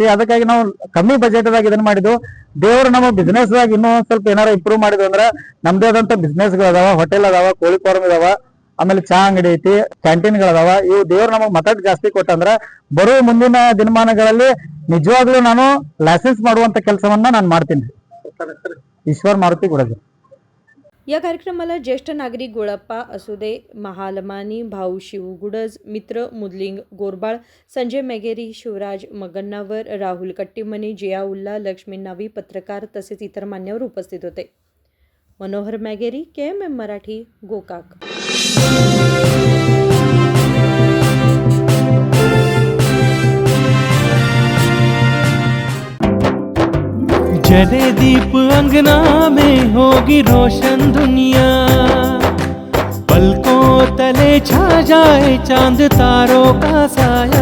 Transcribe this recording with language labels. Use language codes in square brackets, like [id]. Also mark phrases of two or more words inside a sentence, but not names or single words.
[kn] ಅದಕ್ಕಾಗಿ ನಾವು ಕಮ್ಮಿ ಬಜೆಟ್ ದಾಗ ಇದನ್ನ ಮಾಡಿದ್ವು. ದೇವ್ರು ನಮ್ಮ ಬಿಸ್ನೆಸ್ ದಾಗ ಇನ್ನೂ ಸ್ವಲ್ಪ ಏನಾರ ಇಂಪ್ರೂವ್ ಮಾಡಿದ್ವು ಅಂದ್ರೆ ನಮ್ದೇ ಆದಂತ ಬಿಸ್ನೆಸ್ ಗಳು ಅದಾವ, ಹೋಟೆಲ್ ಅದಾವ, ಕೋಳಿ ಫಾರ್ಮ್ ಇದಾವ, ಆಮೇಲೆ ಚಾ ಅಂಗಡಿ ಐತಿ, ಕ್ಯಾಂಟೀನ್ ಗಳದಾವ. ಇವು ದೇವ್ರು ನಮಗ್ ಮತಟ್ ಜಾಸ್ತಿ ಕೊಟ್ಟಂದ್ರ ಬರುವ ಮುಂದಿನ ದಿನಮಾನಗಳಲ್ಲಿ ನಿಜವಾಗ್ಲೂ ನಾನು ಲೈಸೆನ್ಸ್ ಮಾಡುವಂತ ಕೆಲಸವನ್ನ ನಾನು ಮಾಡ್ತೀನಿ. ಈಶ್ವರ್ ಮಾರುತಿ ಗುಡಜ. [mr] या कार्यक्रमाला ज्येष्ठ नागरिक गोळप्पा असुदे, महालमानी, भाऊ शिव गुडज, मित्र मुदलिंग गोरबाळ, संजय मेगेरी, शिवराज मगन्नावर, राहुल कट्टीमनी, जियाउल्ला, लक्ष्मी नावी, पत्रकार तसेच इतर मान्यवर उपस्थित होते. मनोहर मेगेरी, KMM मराठी, गोकाक. [hi] जले दीप अंगना में होगी रोशन दुनिया, पलकों तले छा जाए चांद तारों का साया,